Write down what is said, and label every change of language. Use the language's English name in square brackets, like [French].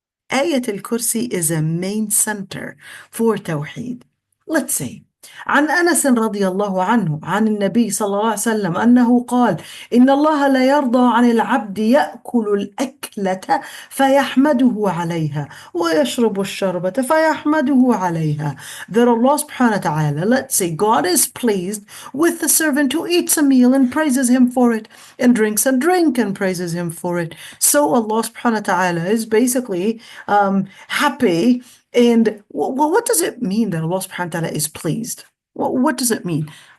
[English] Ayat al-Kursi is a main center for Tawheed. Let's see. [Arabic] عن أنس رضي الله عنه عن النبي صلى الله عليه وسلم أنه قال إن الله لا يرضى عن العبد يأكل الأكلة فيحمده عليها ويشرب الشربة فيحمده عليها. [English] That Allah subhanahu wa ta'ala, let's say, God is pleased with the servant who eats a meal and praises him for it, and drinks a drink and praises him for it. So Allah subhanahu wa ta'ala is basically happy. And what does it mean that Allah subhanahu wa ta'ala is pleased? What does it mean?